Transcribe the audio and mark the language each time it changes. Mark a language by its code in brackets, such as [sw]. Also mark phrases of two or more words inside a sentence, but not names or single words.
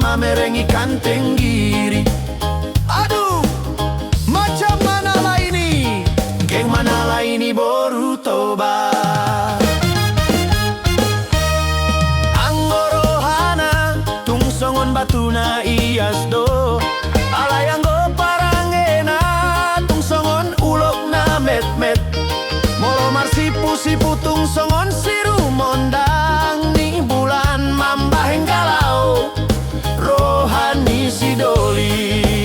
[ms] mereng ikan tenggiri. Aduh, macam mana lah ini? Geng mana lah ini baru toba. [bbc] Anggorohana tung songon batuna ias do. Alay anggo parangena tung songon ulok na met-met. Molo marsipu-sipu tung songon siru mondang ni bulan mambaheng galau rohani sidoli.